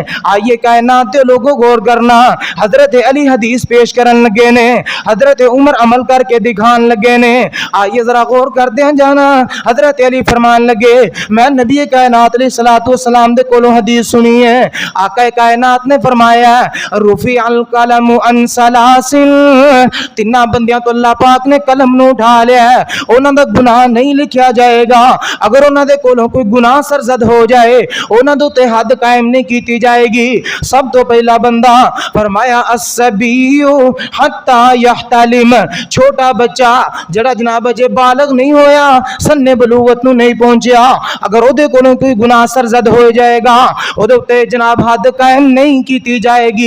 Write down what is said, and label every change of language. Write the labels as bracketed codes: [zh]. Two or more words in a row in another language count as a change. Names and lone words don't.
[pa] آئیے کائنات دے لوگوں غور کرنا۔ حضرت علی حدیث پیش کرن لگے نے، حضرت عمر عمل کر کے دکھان لگے نے۔ آئیے ذرا غور کر دیں جانا۔ حضرت علی فرمان لگے میں نبی کائنات [ar] علیہ الصلوۃ والسلام [pa] دے کولوں حدیث سنی ہے، آقا کائنات نے فرمایا [ar] رفع القلم عن ثلاث، [pa] تیناں بندیاں تو اللہ پاک نے قلم نو اٹھا لیا ہے، انہاں دا گناہ نہیں لکھیا جائے گا۔ اگر انہاں دے کولوں کوئی گناہ سرزد ہو جائے انہاں دے تے حد قائم نہیں کیتی جائے گی۔ سب تو پہلا بندہ فرمایا [ar] الصبی حتی یحتلم، [pa] چھوٹا بچہ جڑا جناب اجے بالغ نہیں ہویا، سن بلوغت نو نہیں پہنچیا، اگر او دے کولوں کوئی گناہ سرزد ہو جائے گا او دے تے جناب حد قائم نہیں کیتی جائے گی۔